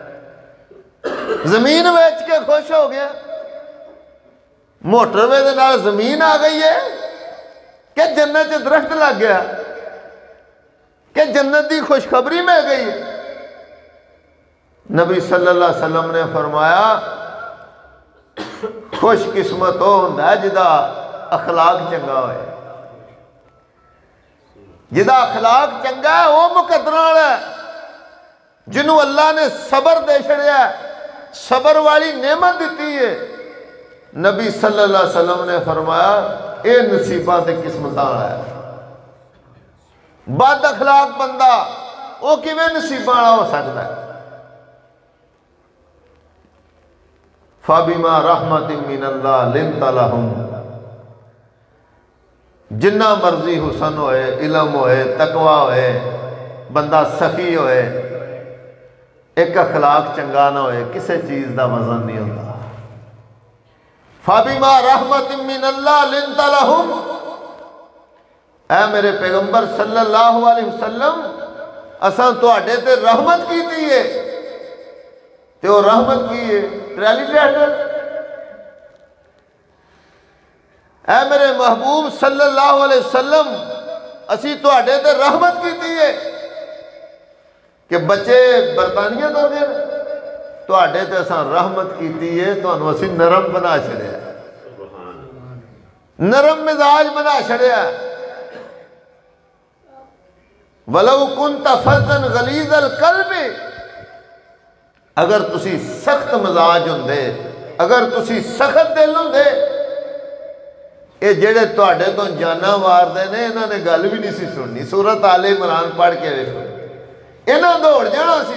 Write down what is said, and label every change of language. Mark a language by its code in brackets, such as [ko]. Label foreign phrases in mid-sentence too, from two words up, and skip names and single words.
[pa] زمین بیچ کے خوش ہو گیا? موٹروے دے نال زمین آ گئی ہے کہ جنت چ درخت لگ گیا کہ جنت کی خوشخبری مل گئی ہے? नबी [ar] صلى الله عليه وسلم [pa] نے فرمایا خوش قسمت وہ ہوندا ہے جدا اخلاق چنگا ہوئے. جدا اخلاق چنگا ہے وہ مقدر والا ہے، جنہوں اللہ نے صبر دے چھڈیا، صبر والی نعمت دی ہے. नबी [ar] صلى الله عليه وسلم [pa] نے فرمایا یہ نصیبہ تے قسمت والا ہے. بد اخلاق بندہ وہ کیویں نصیبہ والا ہو سکتا ہے? [ar] فبما رحمة من الله لنت لهم, [pa] جنا مرضی حسن ہوئے، علم ہوئے، تقویٰ ہوئے، بندہ سخی ہوئے، ایک اخلاق چنگا نہ ہوئے, [ur] کسی چیز کا وزن نہیں ہوتا. [ar] فبما رحمة من الله لنت لهم, [pa] اے میرے پیغمبر [ar] صلى الله عليه وسلم [pa] اساں تہاڈے تے رحمت کیتی ہے. تے وہ رحمت کی ہے [en] trolley tractor. [pa] اے میرے محبوب [ar] صلى الله عليه وسلم [pa] اسی تہاڈے تے رحمت کیتی ہے کہ بچے برطانیہ توں گئے، تہاڈے تے اساں رحمت کیتی ہے، تہانوں اسی نرم بنا چھڈیا، نرم مزاج بنا چھڈیا. [ar] ولو كنت فظا غليظ القلب, [pa] اگر تسی سخت مزاج ہوندے، اگر تسی سخت دل ہوندے، یہ جیڑے تہاڈے توں جانا ماردے نے انہاں نے گل بھی نہیں سی سننی. سورت آل عمران پڑھ کے ویکھو، انہاں دوڑ جانا سی.